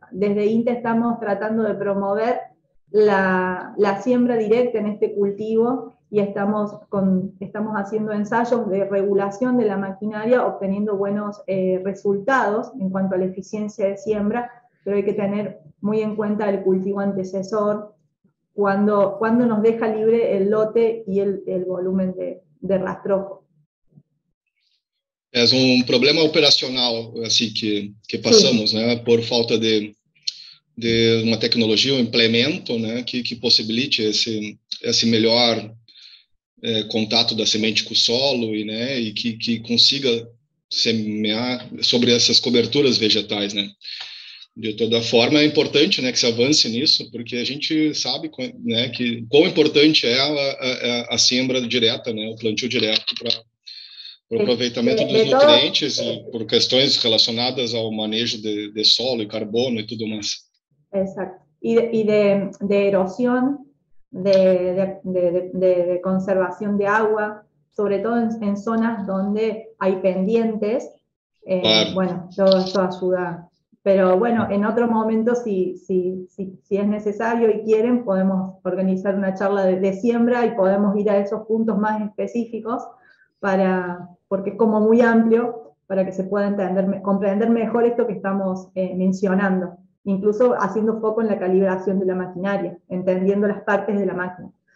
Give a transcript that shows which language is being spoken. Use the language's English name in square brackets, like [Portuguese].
[Spanish] Desde INTA estamos tratando de promover la siembra directa en este cultivo y estamos haciendo ensayos de regulación de la maquinaria, obteniendo buenos resultados en cuanto a la eficiencia de siembra, pero hay que tener muy en cuenta el cultivo antecesor, cuando nos deja libre el lote y el volumen de rastrojo. [Portuguese] É problema operacional assim que passamos, né, por falta de uma tecnologia, um implemento, né, que possibilite esse melhor contato da semente com o solo e que consiga semear sobre essas coberturas vegetais, né. De toda forma, é importante, né, que se avance nisso, porque a gente sabe, né, que quão importante é a siembra direta, né, o plantio direto para o aproveitamento dos nutrientes e por questões relacionadas ao manejo de solo e carbono e tudo mais. [Spanish] Exacto. Y de erosión, de conservación de agua, sobre todo en zonas donde hay pendientes. Claro. Bueno, todo esto ayuda. Pero bueno, en otro momento, si es necesario y quieren, podemos organizar una charla de siembra y podemos ir a esos puntos más específicos, porque es como muy amplio, para que se pueda comprender mejor esto que estamos mencionando, incluso haciendo foco en la calibración de la maquinaria, entendiendo las partes de la máquina.